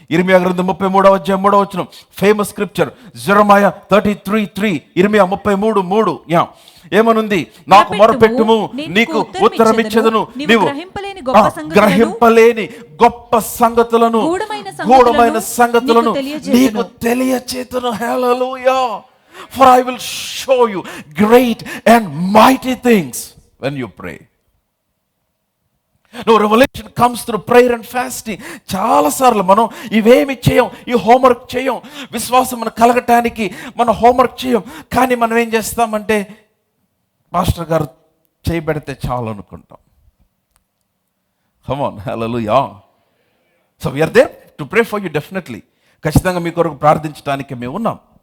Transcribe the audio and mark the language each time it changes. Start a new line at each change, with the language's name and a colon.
Telugu: ఇర్మియా గ్రంథం 33వ అధ్యాయం 3వ వచనం, ఫేమస్ స్క్రిప్చర్. జెరమయా 33:3, ఇర్మియా 33:3. ఏమనుంది? నాకు మొరపెట్టుము, నీకు ఉత్తరం ఇచ్చేదను, నీవు గ్రహింపలేని గొప్ప సంగతులను, గూఢమైన సంగతులను నీకు తెలియచేతును. హల్లెలూయా.
English: For I will show you great and mighty things when you pray. No, revelation comes through prayer and fasting.
Telugu: చాలాసార్లు మనం ఇవేమి చేయం, ఈ హోంవర్క్ చేయం. విశ్వాసం మనం కలగటానికి మనం హోంవర్క్ చేయం. కానీ మనం ఏం చేస్తామంటే మాస్టర్ గారు చేయబెడితే చాలు అనుకుంటాం. Come on. Hallelujah.
English: So we are there to pray for you. Definitely,
Telugu: ఖచ్చితంగా మీ కొరకు ప్రార్థించడానికి మేము ఉన్నాం.